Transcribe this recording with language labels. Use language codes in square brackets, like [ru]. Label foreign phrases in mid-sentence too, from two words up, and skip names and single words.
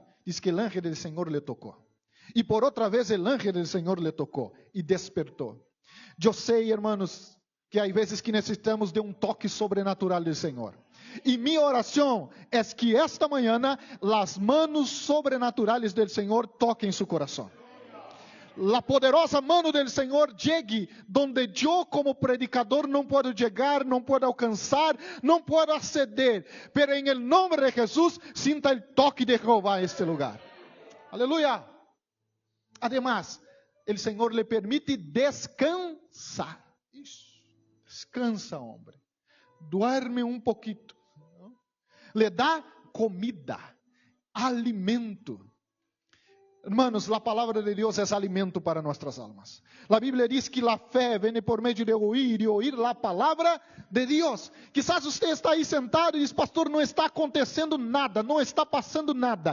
[pt] Diz que o ángel do Senhor le tocou. E por outra vez, o ángel do Senhor le tocou e despertou. Eu sei, hermanos, que há vezes que necessitamos de um toque sobrenatural do Senhor. E minha oração é que esta manhã as manos sobrenaturais do Senhor toquem seu coração. [es] La poderosa mano del Senhor llegue donde [pt] eu como predicador não posso chegar, não posso alcançar, não posso acceder, [es] pero en el nombre de Jesús [pt] sinta [es] el toque de Jehová en este lugar. Aleluya. Además, el Senhor le permite descansar. Descansa, hombre. Duerme um poquito. ¿No? Le dá comida, alimento. [pt] Hermanos, a palavra de Deus é alimento para nossas almas. A Bíblia diz que a fé vem por meio de ouvir e ouvir a palavra de Deus. Quizás você está aí sentado e diz: pastor, não está acontecendo nada, não está passando nada.